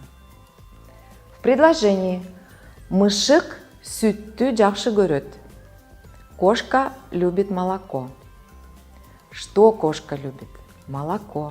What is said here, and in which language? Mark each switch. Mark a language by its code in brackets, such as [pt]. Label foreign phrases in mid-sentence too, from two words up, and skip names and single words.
[ru] В предложении [ky] «Мышык сүттү жакшы көрөт» – [ru] кошка любит молоко. Что кошка любит? Молоко.